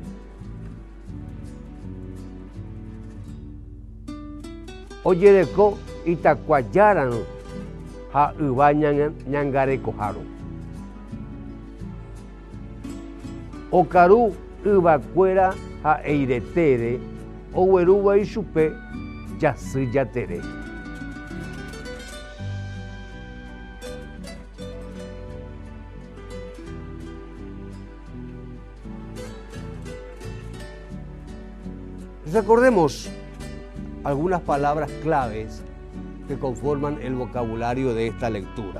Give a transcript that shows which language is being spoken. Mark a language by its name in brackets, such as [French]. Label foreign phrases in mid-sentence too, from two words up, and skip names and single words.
[Guarani] Ojereko itakuayaran ha yva ñangarekoháro. Okaru yvakuéra ha eiretére oguerúvai chupe jasy jatere. [Spanish] Recordemos algunas palabras claves que conforman el vocabulario de esta lectura.